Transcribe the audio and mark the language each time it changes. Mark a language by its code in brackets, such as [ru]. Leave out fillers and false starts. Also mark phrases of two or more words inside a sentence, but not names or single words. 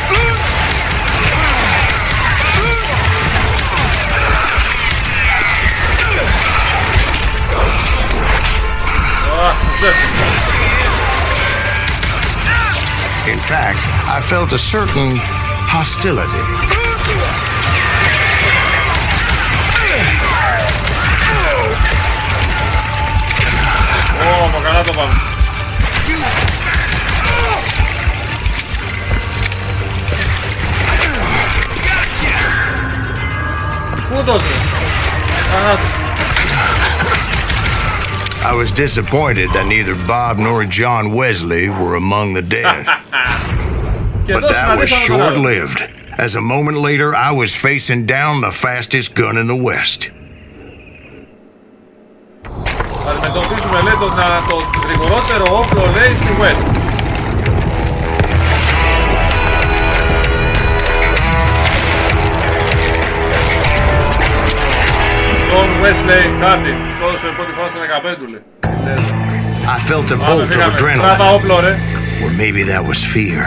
[en] In fact, I felt a certain hostility. [el] Καλά το πάμε. Πού τότε? [en] I was disappointed that neither Bob nor John Wesley were among the dead. But that was short-lived, as a moment later I was facing down the fastest gun in the West. [el] Θα αντιμετωπίσουμε, λέει, το γρηγορότερο όπλο, λέει, στη West. John Wesley Hardin. Σκότωσε πρώτη φορά στα 15, λέει. [en] I felt a bolt of adrenaline. Or maybe that was fear.